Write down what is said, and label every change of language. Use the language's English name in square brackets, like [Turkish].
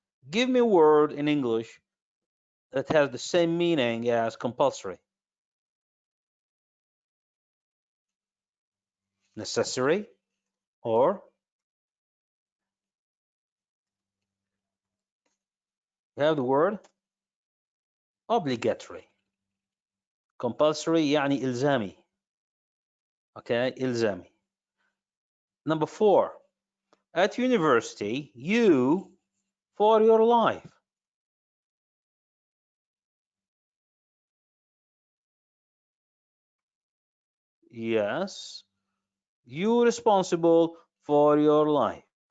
[English] Give me a word in English that has the same meaning as compulsory. Necessary, or we have the word obligatory. [Arabic] Compulsory يعني إلزامي. [English] Okay, إلزامي. Number 4, at university, you for your life. Yes, you responsible for your life.